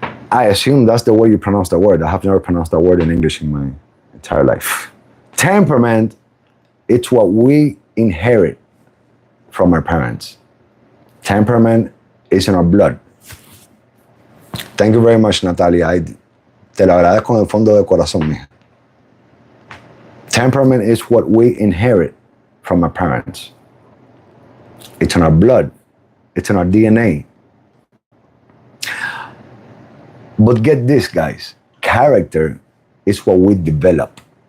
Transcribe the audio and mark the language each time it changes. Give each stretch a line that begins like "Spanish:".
English: I assume that's the way you pronounce the word. I have never pronounced that word in English in my entire life. Temperament, it's what we inherit from our parents. Temperament is in our blood. Thank you very much, Natalia.
Spanish: Te lo agradezco en el fondo del corazón, mija.
English: Temperament is what we inherit from our parents. It's in our blood. It's in our DNA. But get this, guys. Character is what we develop.